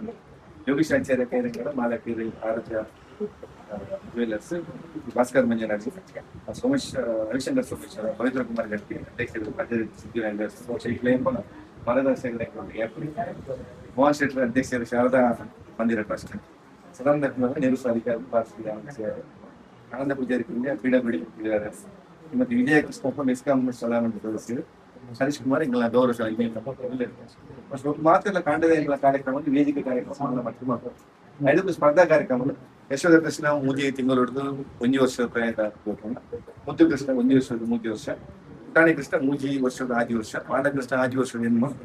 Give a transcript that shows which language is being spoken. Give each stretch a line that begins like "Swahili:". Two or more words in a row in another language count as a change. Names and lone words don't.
Kannada: ಯೋಗೀಶ್ ಆಚಾರ್ಯ ಕೈರಂಗರ ಮಾಲಕೇರಿ ಆರೋಗ್ಯ ಜ್ಯುವೆಲ್ಲರ್ಸ್ ಭಾಸ್ಕರ್ ಮಂಜನಾಜ್ ಸೋಮೇಶ್ ರವಿಶಂಕರ್ ಸೋಮೇಶ್ ಪವಿತ್ರ ಕುಮಾರ್ ಗಟ್ಟಿ ಅಧ್ಯಕ್ಷರು ಸಿದ್ಧಿವಿನಾಯಕ ಮಾರ್ಗದರ್ಶಕರ ಮೋಹನ್ ಶೆಟ್ಟರ್ ಅಧ್ಯಕ್ಷರು ಶಾರದಾ ಮಂದಿರ ಟ್ರಸ್ಟ್ ಸದಾನಂದ ನೆಹರು ಸಾಧಿಕಾರಿ ಆನಂದ ಪೂಜಾರಿ ಪಿಡಬ್ಲ್ಯೂಡಿ ಮತ್ತೆ ವಿಜಯ ಕೃಷ್ಣಪ್ಪ ಮೆಸ್ಕಾಂ ಸದಾನಂದ ಸದಸ್ಯರು ಹರೀಶ್ ಕುಮಾರ್ ಇಂಗಳ ಗೌರವ ಮಾತ್ರ ಕಾಂಡದ ಕಾರ್ಯಕ್ರಮ ವೇದಿಕೆ ಕಾರ್ಯಕ್ರಮ ಐದು ಸ್ಪರ್ಧಾ ಕಾರ್ಯಕ್ರಮ ಯಶೋಧ ಕೃಷ್ಣ ಮೂಜಿ ತಿಂಗಳು ಹಿಡಿದು 1 ವರ್ಷದ ಪ್ರಯತ್ನ ಮುದ್ದು ಕೃಷ್ಣ 1 ವರ್ಷದ 3 ವರ್ಷ ಪುಟಾಣಿ ಕೃಷ್ಣ ಮೂಜಿ ವರ್ಷದ 5 ವರ್ಷ ರಾಧಾಕೃಷ್ಣ 5 ವರ್ಷದ ಹೆಣ್ಣು